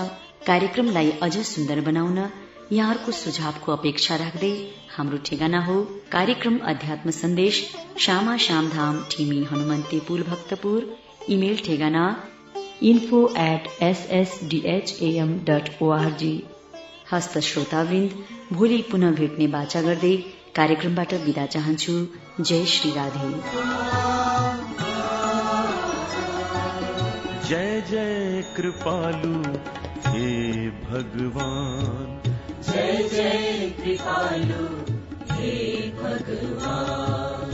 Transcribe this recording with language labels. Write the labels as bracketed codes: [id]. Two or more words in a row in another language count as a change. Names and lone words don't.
[ne] कार्यक्रमलाई अझ सुन्दर बनाउन यहाँहरूको सुझावको अपेक्षा राख्दै हाम्रो ठेगाना हो कार्यक्रम अध्यात्म सन्देश, श्यामा श्यामधाम ठिमी हनुमन्ते पुल भक्तपुर। इमेल ठेगाना info@ssdham.org। हस्त श्रोतावृन्द, भोलि पुनः भेट्ने बाचा गर्दै कार्यक्रमबाट बिदा चाहन्छु। जय श्री राधे। जय जय कृपालु हे भगवान, जय जय कृपालु हे भगवान,